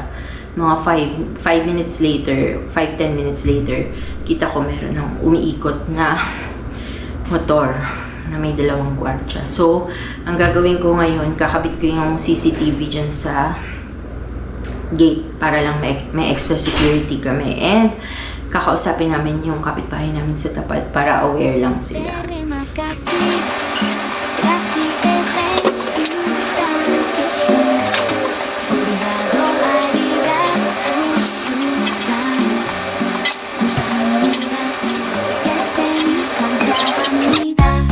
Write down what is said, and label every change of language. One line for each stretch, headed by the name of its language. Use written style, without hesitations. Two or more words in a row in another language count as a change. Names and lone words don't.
Filipino: Mga
English: 5 minutes later, 5-10 minutes later,
Filipino: kita ko meron ng umiikot na motor na may 2 gwardiya. So, ang gagawin ko ngayon, kakabit ko yung CCTV dyan sa gate para lang may extra security kami. And, kakausapin namin yung kapitbahay namin sa tapat para aware lang sila.
Malay: Terima kasih, kasih
English: thank you,
Malay: obrigado, arigato, shukran.
Korean: 감사합니다.